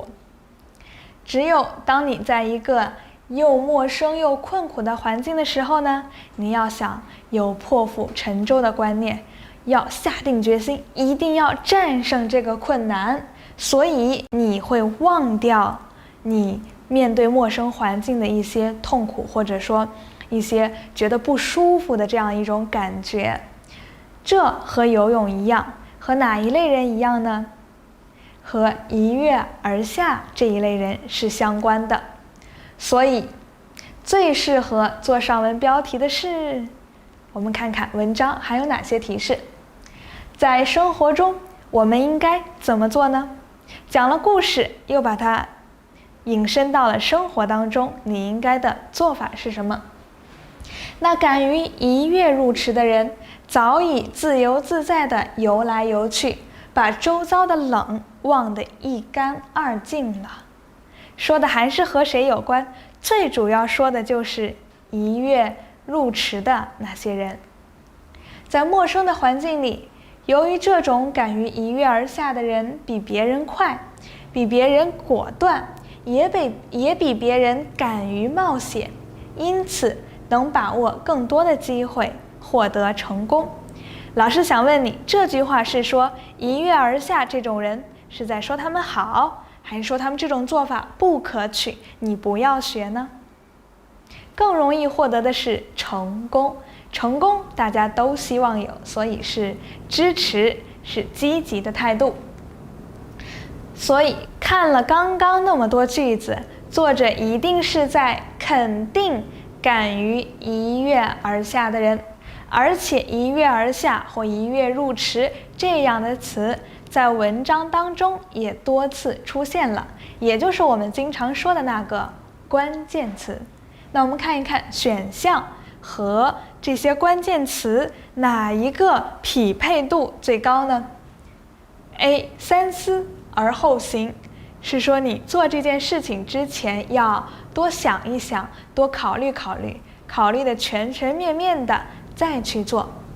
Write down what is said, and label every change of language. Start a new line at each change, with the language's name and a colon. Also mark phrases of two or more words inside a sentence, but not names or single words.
Chinese: 只有當你在一個又陌生又困苦的環境的時候呢，你要想有破釜沉舟的觀念，要下定決心，一定要戰勝這個困難，所以你會忘掉你面對陌生環境的一些痛苦，或者說一些覺得不舒服的這樣一種感覺。這和游泳一樣，和哪一類人一樣呢？和一躍而下這一類人是相關的。所以最適合做上文標題的是，我們看看文章還有哪些提示。在生活中我們應該怎麼做呢？講了故事，又把它引申到了生活當中，你應該的做法是什麼？那敢於一躍入池的人，早已自由自在地游來游去，把周遭的冷忘得一乾二淨了。說的還是和誰有關？最主要說的就是一躍入池的那些人。在陌生的環境裡，由於這種敢於一躍而下的人比別人快，比別人果斷，也比別人敢於冒險，因此能把握更多的機會，獲得成功。老師想問你，這句話是說一躍而下這種人是在說他們好，還是說他們這種做法不可取，你不要學呢？更容易獲得的是成功。成功大家都希望有，所以是支持，是積極的態度。所以看了剛剛那麼多句子，作者一定是在肯定敢於一躍而下的人，而且一躍而下或一躍入池這樣的詞在文章當中也多次出現了，也就是我們經常說的那個關鍵詞。那我們看一看選項和這些關鍵詞哪一個匹配度最高呢？ A. 三思而後行，是說你做這件事情之前要多想一想，多考慮考慮，考慮的全全面面的再去做。